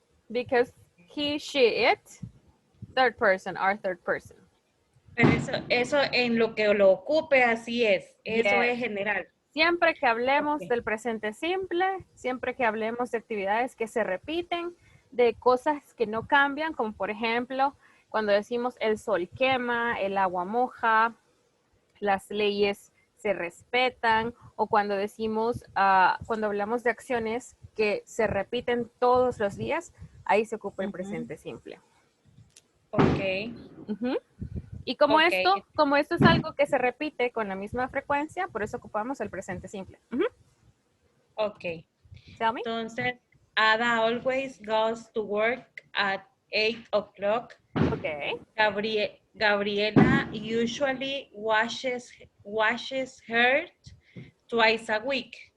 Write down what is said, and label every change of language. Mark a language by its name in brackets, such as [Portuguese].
[English] Because he, she, it, third person, our third person. [Spanish] Pero eso en lo que lo ocupe, así es. Eso es general. Siempre que hablemos del presente simple, siempre que hablemos de actividades que se repiten, de cosas que no cambian, como por ejemplo, cuando decimos el sol quema, el agua moja, las leyes se respetan, o cuando decimos, cuando hablamos de acciones que se repiten todos los días, ahí se ocupa el presente simple. Ok. Ujú. Y como Ok. esto es algo que se repite con la misma frecuencia, por eso ocupamos el presente simple. Ujú. Ok. [English] Tell me. [Spanish] Entonces, [English] Ada always goes to work at 8 o'clock. Okay. Gabriela usually washes her twice a week.